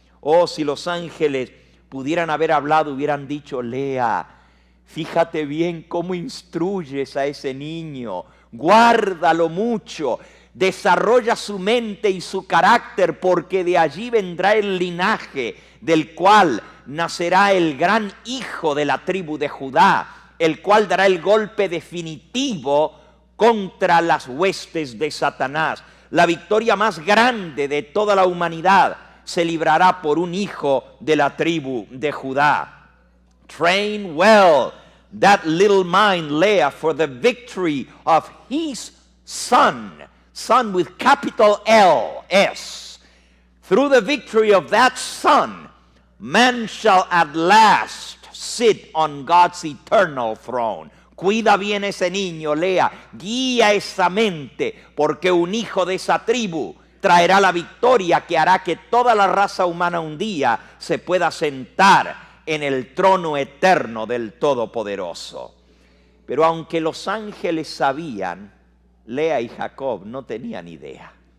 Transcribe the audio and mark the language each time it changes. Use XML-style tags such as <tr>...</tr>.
<es>Oh, si los ángeles pudieran haber hablado, hubieran dicho, Lea, fíjate bien cómo instruyes a ese niño, guárdalo mucho, desarrolla su mente y su carácter, porque de allí vendrá el linaje del cual nacerá el gran hijo de la tribu de Judá, el cual dará el golpe definitivo contra las huestes de Satanás. La victoria más grande de toda la humanidad se librará por un hijo de la tribu de Judá.</es> <en>Train well that little mind, Leah, for the victory of his son, son with capital L, S. Through the victory of that son, man shall at last sit on God's eternal throne.</en> <es>Cuida bien ese niño, Lea, guía esa mente, porque un hijo de esa tribu traerá la victoria que hará que toda la raza humana un día se pueda sentar en el trono eterno del Todopoderoso. Pero aunque los ángeles sabían, Lea y Jacob no tenían idea.</es>